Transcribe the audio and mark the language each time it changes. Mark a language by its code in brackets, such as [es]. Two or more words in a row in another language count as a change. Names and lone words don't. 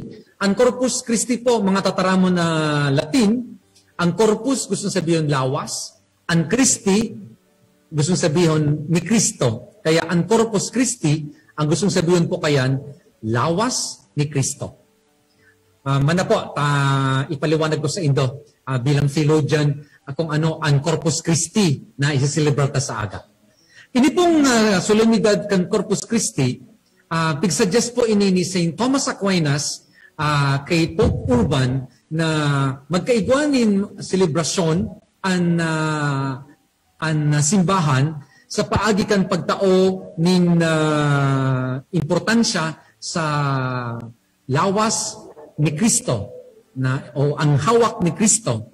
[bik] Ang Corpus Christi po, mga tataramo na Latin, ang Corpus gusto sabihin lawas, ang Christi gusto sabihin ni Kristo. Kaya ang Corpus Christi, ang gusto sabihin po kayan, lawas ni Kristo. Mana po, ipaliwanag ko sa Indo bilang theologian kung ano ang Corpus Christi na isaselebrata sa aga. Ini pong solemnidad kan Corpus Christi, pigsuggest po ini ni St. Thomas Aquinas kay Pope Urban na magkaigwanin selebrasyon ang simbahan sa paagi kan pagtao ning importansya sa lawas ni Kristo o ang hawak ni Kristo.